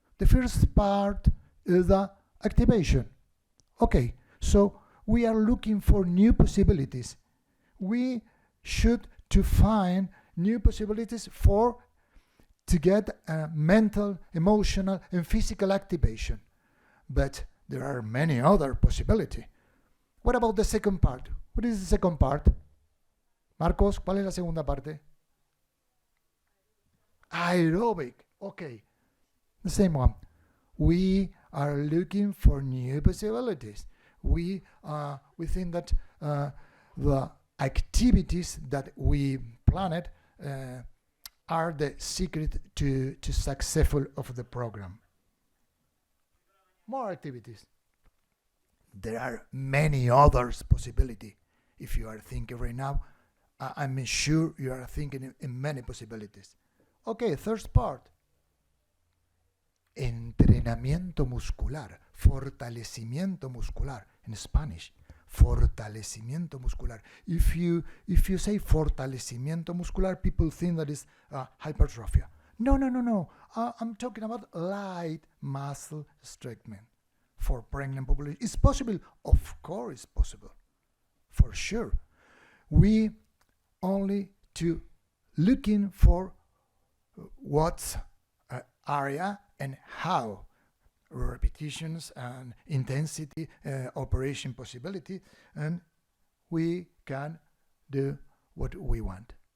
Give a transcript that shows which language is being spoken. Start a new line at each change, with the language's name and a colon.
English: The first part is the activation. Okay, so we are looking for new possibilities. We should to find new possibilities to get a mental, emotional, and physical activation. But there are many other possibilities. What about the second part? What is the second part?
Spanish: Marcos, ¿cuál es la segunda parte?
English: Aerobic. Okay. The same one. We are looking for new possibilities. We think that the activities that we planned are the secret to successful of the program. More activities. There are many others possibility. If you are thinking right now, I'm sure you are thinking in many possibilities. Okay, third part.
Spanish: Entrenamiento muscular, fortalecimiento muscular
English: in Spanish.
Spanish: Fortalecimiento muscular.
English: If you say
Spanish: fortalecimiento muscular,
English: people think that is hypertrophy. No. I'm talking about light muscle strengthening for pregnant population. It's possible. Of course it's possible. For sure. We only to looking for what area and how repetitions and intensity, operation possibility, and we can do what we want.